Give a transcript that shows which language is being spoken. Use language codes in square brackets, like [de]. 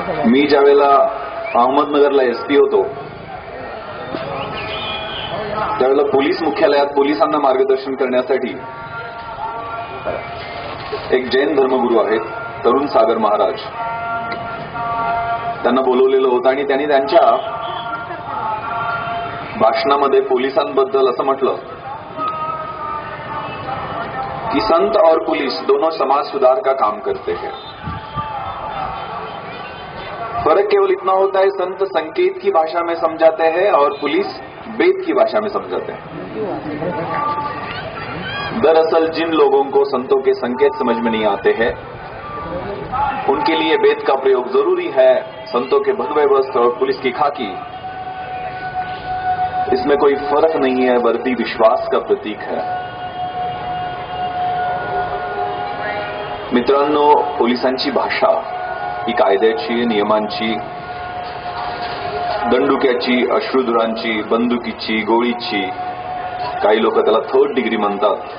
[mr] मी ज्यावेळेला अहमदनगरला एसपी होतो त्यावेळेला पोलीस मुख्यालयात पोलिसांना मार्गदर्शन करण्यासाठी एक जैन धर्मगुरू आहेत तरुण सागर महाराज, त्यांना बोलवलेलं होतं आणि त्यांनी त्यांच्या भाषणामध्ये पोलिसांबद्दल असं म्हटलं [hi] कि संत और पुलिस दोनों समाज सुधार का काम करते हैं। फर्क केवल इतना होता है, संत संकेत की भाषा में समझाते हैं और पुलिस वेद की भाषा में समझाते हैं। दरअसल जिन लोगों को संतों के संकेत समझ में नहीं आते हैं, उनके लिए वेद का प्रयोग जरूरी है। संतों के भगवे वस्त्र और पुलिस की खाकी, इसमें कोई फर्क नहीं है, वर्दी विश्वास का प्रतीक है। [mr] मित्रांनो, पोलिसांची भाषा ही कायद्याची, नियमांची, दंडुक्याची, अश्रुधुरांची, बंदुकीची, गोळीची, काही लोक त्याला थर्ड डिग्री म्हणतात।